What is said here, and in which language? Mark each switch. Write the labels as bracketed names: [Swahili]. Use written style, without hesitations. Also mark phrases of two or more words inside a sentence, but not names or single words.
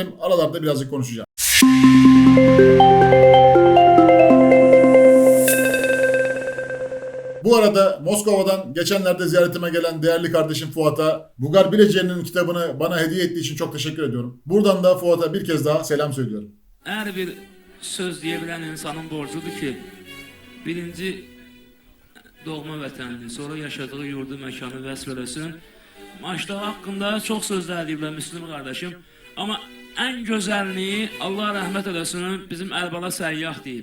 [Turkish] Aralarda birazcık konuşacağım. Bu arada Moskova'dan geçenlerde ziyaretime gelen değerli kardeşim Fuat'a Bugar Bileceği'nin kitabını bana hediye ettiği için çok teşekkür ediyorum. Buradan da Fuat'a bir kez daha selam söylüyorum. [Azerbaijani] Her bir söz diyebilen insanın borcudur ki birinci doğma vətənini, sonra yaşadığı yurdu, məkanı vəsf eləsin. Maç Dağı haqqında çox sözlər deyiblər Müslüm qardaşım. Amma ən gözəlliyi, Allah rəhmət eləsin, bizim Əlbala Səyyah deyib.